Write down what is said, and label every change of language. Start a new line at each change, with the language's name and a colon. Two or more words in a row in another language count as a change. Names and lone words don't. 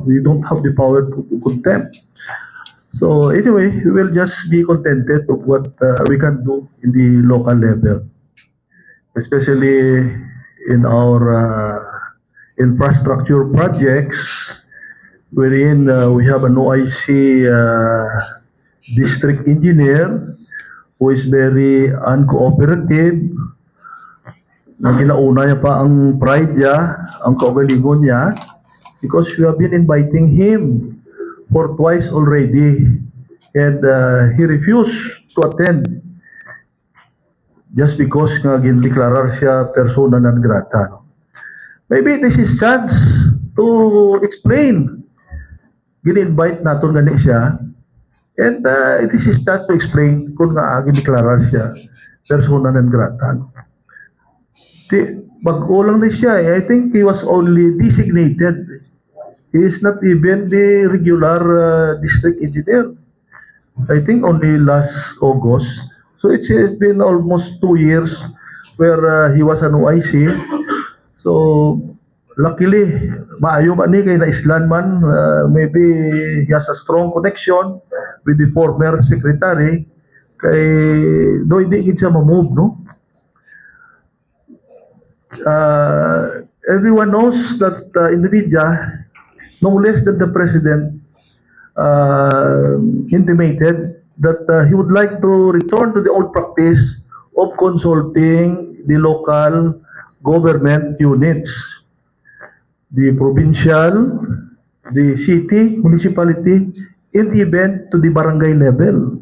English: We don't have the power to contempt. So anyway, we will just be contented of what we can do in the local level, especially in our infrastructure projects, wherein we have an OIC district engineer who is very uncooperative.
Hiligaynon: Ginauna niya pa ang pride niya, ang kaugalingon niya,
English: because we have been inviting him for twice already, and he refused to attend just because
Hiligaynon: nga gindeklarar siya
English: persona non grata. Maybe this is chance to explain.
Hiligaynon: Gin-invite natin gani siya,
English: and it is his chance to explain
Hiligaynon: kung nga gindeklarar siya
English: persona non grata.
Hiligaynon: Bago lang na siya,
English: I think he was only designated. He is not even the regular district engineer. I think only last August. So it's been almost 2 years where he was an OIC. So luckily,
Hiligaynon: maayo man ni kay naislan man,
English: maybe he has a strong connection with the former secretary.
Hiligaynon: Kay do hindi siya ma-move, no?
English: Everyone knows that in the media, no less than the president intimated that he would like to return to the old practice of consulting the local government units, the provincial, the city, municipality, and even to the barangay level.